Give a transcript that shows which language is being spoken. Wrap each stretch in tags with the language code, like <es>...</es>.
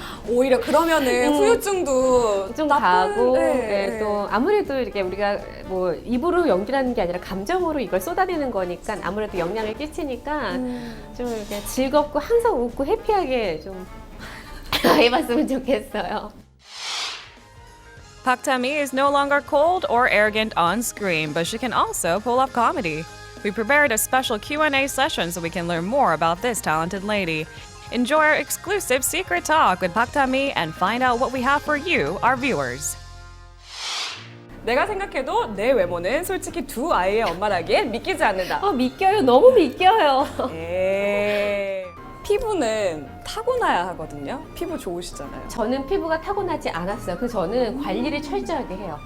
<ko>오히려 그러면은 후유증도 좀 나쁜- 가고 네. 또 아무래도 이렇게 우리가 뭐 입으로 연기라는 게 아니라 감정으로 이걸 쏟아내는 거니까 아무래도 영향을 끼치니까 좀 이렇게 즐겁고 항상 웃고 해피하게 좀 해봤으면 좋겠어요.</ko> <en>Park Ta-mi is no longer cold or arrogant on screen, but she can also pull off comedy. We prepared a special Q&A session so we can learn more about this talented lady. Enjoy our exclusive secret talk with Park Ta-mi and find out what we have for you, our viewers.</en> <ko>내가 생각해도 내 외모는 솔직히 두 아이의 엄마라기엔 믿기지 않는다. 믿겨요. 너무 믿겨요. 에이. 피부는 타고나야 하거든요. 피부 좋으시잖아요. 저는 피부가 타고나지 않았어요. 그래서 저는 관리를 철저하게 해요.</ko>